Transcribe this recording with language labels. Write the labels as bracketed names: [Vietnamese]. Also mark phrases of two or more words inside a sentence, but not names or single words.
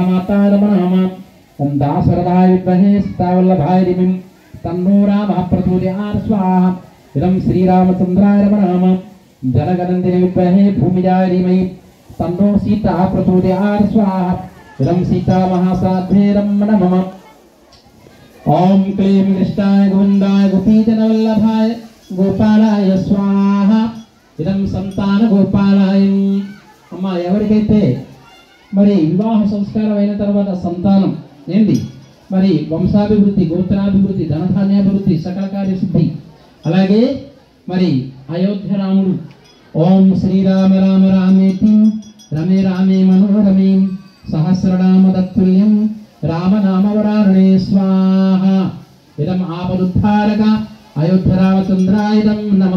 [Sanskrit] माता नमः ओम दासरथाय विद्महे सीतावल्लभाय धीमहि तन्नो रामः प्रचोदयात् स्वाहा इदं श्रीरामचन्द्राय नमः जनगणन्दिने विद्महे भूमिजाय धीमहि तन्नो सीता प्रचोदयात् स्वाहा इदं सीता महासाध्वे नमः ओम क्लीं कृष्णाय गोविन्दाय गोपीजनवल्लभाय गोपालाय स्वाहा इदं संतान गोपालाय। [Telugu] అమ్మా ఎవరికైతే మరి వివాహ సంస్కారం అయిన తర్వాత సంతానం ఏంది మరి వంశాభివృద్ధి, గోత్రాభివృద్ధి, ధనధాన్యాభివృద్ధి, సకల కార్యసిద్ధి, అలాగే మరి అయోధ్య రాముడు [Sanskrit] ఓం శ్రీరామ రామ రామేతి రమే రామే మనోరమే సహస్రనామ తత్తుల్యం రామనామవరారణే స్వాహా ఇదం ఆపదుద్ధారక అయోధ్య రామచంద్రాయ నమః.